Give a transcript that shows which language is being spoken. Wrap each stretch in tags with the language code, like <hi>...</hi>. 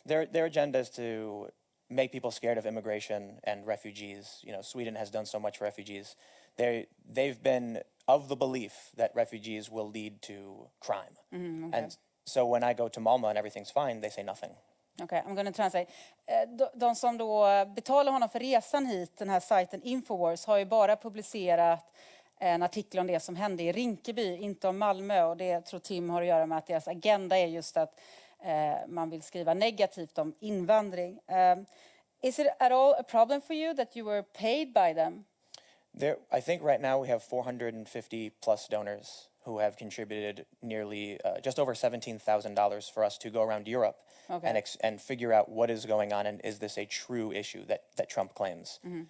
<en>Their agenda is to make people scared of immigration and refugees. You know, Sweden has done so much for refugees. They've been of the belief that refugees will lead to crime. Okay. And so when I go to Malmö and everything's fine, they say nothing. Okay, I'm going to translate.</en> <sv>De som då betalar honom för resan hit, den här sajten Infowars, har ju bara publicerat en artikel om det som hände i Rinkeby, inte om Malmö. Och det tror Tim har att göra med att deras agenda är just att man vill skriva negativt om invandring.</sv> <en>Is it at all a problem for you that you were paid by them? I think right now we have 450 plus donors who have contributed nearly just over $17,000 for us to go around Europe and figure out what is going on and is this a true issue that Trump claims.</en>